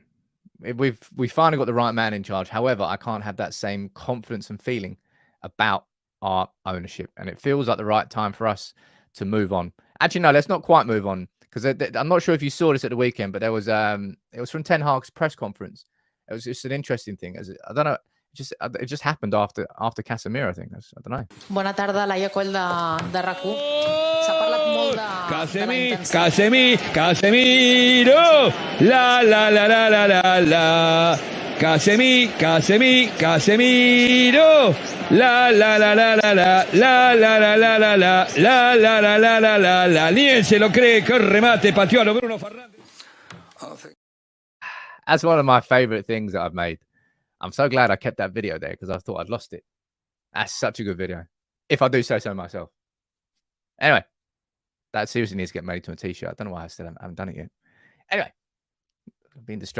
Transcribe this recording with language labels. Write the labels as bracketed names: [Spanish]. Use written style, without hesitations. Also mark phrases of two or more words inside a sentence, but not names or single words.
[English] We finally got the right man in charge. However, I can't have that same confidence and feeling about our ownership. And it feels like the right time for us to move on. Actually, no, let's not quite move on. Because I'm not sure if you saw this at the weekend, but there was it was from Ten Hag's press conference. It was just an interesting thing. I don't know, it just happened after Casemiro, I think. I don't know. [Catalan] Bona tarda, Laia Coll de RAC1. S'ha parlat molt de... Casemiro! La la la la la la la. Casemiro! La la la la la la la la la la la la la la la la la la la. [Spanish] Ni se lo cree che remate pateó a Bruno Fernandes. [English] That's one of my favorite things that I've made. I'm so glad I kept that video there because I thought I'd lost it. That's such a good video, if I do say so myself. Anyway, that seriously needs to get made to a t-shirt. I don't know why I still haven't done it yet. Anyway, I've been distracted.